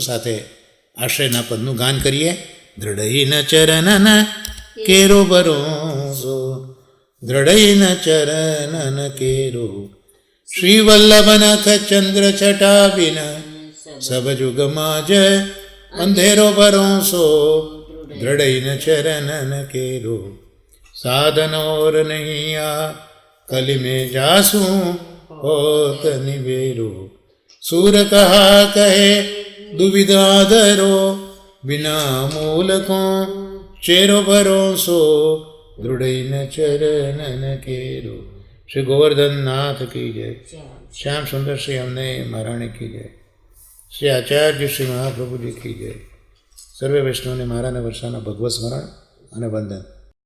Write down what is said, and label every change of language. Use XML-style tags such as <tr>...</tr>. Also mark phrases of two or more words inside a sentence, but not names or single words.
<gu>સાથે આશ્રયના પદનું ગાન કરીએ.</gu> <hi>दृढैन चरणन केरो भरोसो, दृढैन चरणन केरो, श्री वल्लभ नख चंद्र छटा बिन, सब जुगमां ज अंधेरो भरोसो, दृढैन चरणन केरो, साधन और नहीं आ कली में जासूं होत निवेरो, सूर कहा कहे दुविधा धरो, बिना मूल को चेरो भरोसो, दृढ़ चरणन केरो. श्री गोवर्धन नाथ की जय. श्याम सुंदर श्री अमने महाराणी की जय. श्री आचार्य श्री महाप्रभु जी की जय.</hi> <gu>સર્વે વૈષ્ણવને મારાને વર્ષાના ભગવત સ્મરણ અને વંદન.</gu>